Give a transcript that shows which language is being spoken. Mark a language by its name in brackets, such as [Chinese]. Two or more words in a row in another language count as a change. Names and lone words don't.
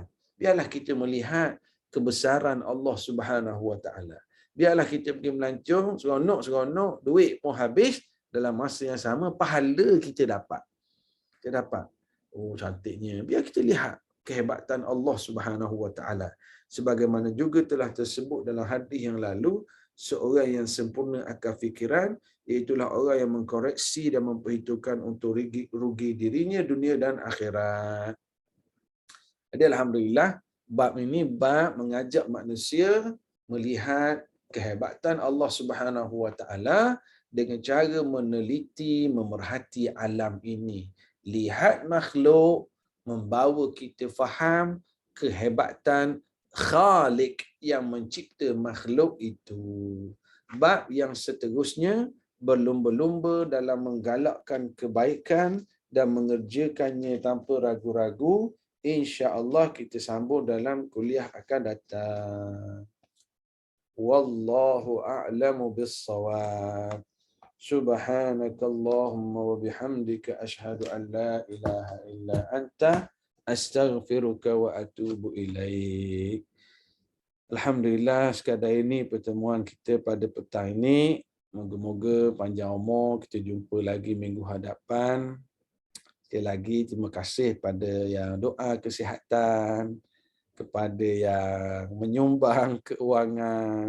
[Malay] Biarlah kita melihat kebesaran Allah [Arabic] سبحانه وتعالى. [Malay] Biarlah kita pergi melancong, seronok, duit pun habis, dalam masa yang sama, pahala kita dapat. Kita dapat. Oh, cantiknya. Biar kita lihat kehebatan Allah [Arabic] سبحانه وتعالى. [Malay] Sebagaimana juga telah tersebut dalam hadis yang lalu, seorang yang sempurna akal fikiran, iaitulah orang yang mengkoreksi dan memperhitungkan untuk rugi dirinya dunia dan akhirat. Jadi alhamdulillah, bab ini bab mengajak manusia melihat kehebatan Allah [Arabic] سبحانه وتعالى [Malay] dengan cara meneliti, memerhati alam ini. Lihat makhluk, membawa kita faham kehebatan Khalik yang mencipta makhluk itu. Bab yang seterusnya, berlumba-lumba dalam menggalakkan kebaikan dan mengerjakannya tanpa ragu-ragu. InsyaAllah kita sambung dalam kuliah akan datang. [Arabic] والله أعلم بالصواب. سبحانك اللهم وبحمدك أشهد أن لا إله إلا أنت أستغفرك وأتوب إليك. [Malay] Alhamdulillah, sekadar ini pertemuan kita pada petang ini. Moga-moga panjang umur, kita jumpa lagi minggu hadapan. Sekali lagi terima kasih pada yang doa kesihatan, kepada yang menyumbang keuangan.